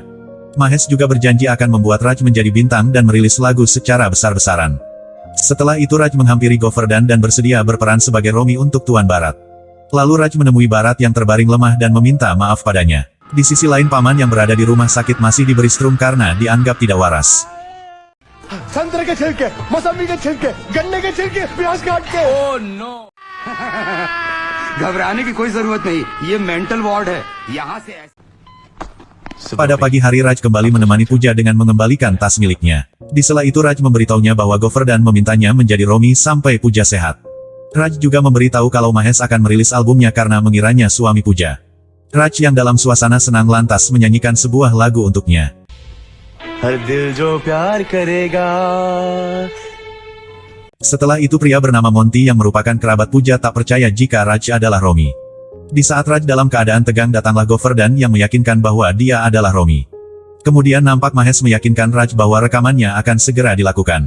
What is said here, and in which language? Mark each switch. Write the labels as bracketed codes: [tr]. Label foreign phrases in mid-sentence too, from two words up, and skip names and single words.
[id] Mahesh juga berjanji akan membuat Raj menjadi bintang dan merilis lagu secara besar-besaran. Setelah itu Raj menghampiri Govardhan dan bersedia berperan sebagai Romi untuk Tuan Bharat. Lalu Raj menemui Bharat yang terbaring lemah dan meminta maaf padanya. Di sisi lain paman yang berada di rumah sakit masih diberi strum karena dianggap tidak waras. [hi] संतरे के छिलके, मौसमी के छिलके, गन्ने के छिलके, प्याज काट के। [en] oh no. [hi] घबराने की कोई जरूरत नहीं, ये [en] mental ward [hi] है, यहाँ से। [id] Pada pagi hari Raj kembali menemani Puja dengan mengembalikan tas miliknya. Di sela itu Raj memberitahunya bahwa Govardhan memintanya menjadi Romi sampai Puja sehat. Raj juga memberitahu kalau Mahesh akan merilis albumnya karena mengiranya suami Puja. Raj yang dalam suasana senang lantas menyanyikan sebuah lagu untuknya. [hi] हर दिल जो प्यार करेगा. [id] Setelah itu pria bernama Monty yang merupakan kerabat Puja tak percaya jika Raj adalah Romi. Di saat Raj dalam keadaan tegang datanglah Govardhan yang meyakinkan bahwa dia adalah Romi. Kemudian nampak Mahesh meyakinkan Raj bahwa rekamannya akan segera dilakukan.